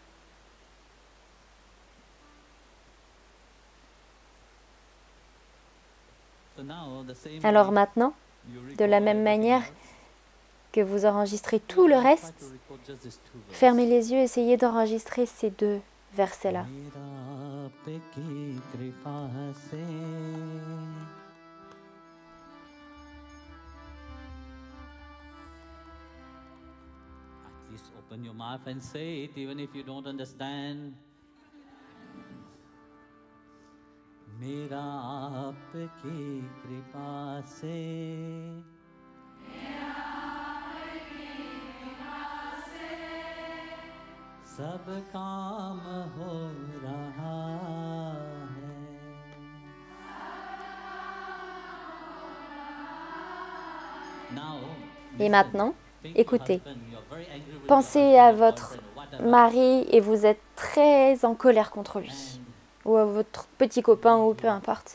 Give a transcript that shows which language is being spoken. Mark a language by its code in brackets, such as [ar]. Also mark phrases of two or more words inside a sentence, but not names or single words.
[fr] Alors maintenant, de la même manière que vous enregistrez tout le reste, fermez les yeux, essayez d'enregistrer ces deux versets-là. [en] Open your mouth and say it, even if you don't understand. [hi] मेरा आपकी कृपा से सब काम हो रहा है. [fr] Et maintenant, écoutez, pensez à votre mari et vous êtes très en colère contre lui, ou à votre petit copain, ou peu importe.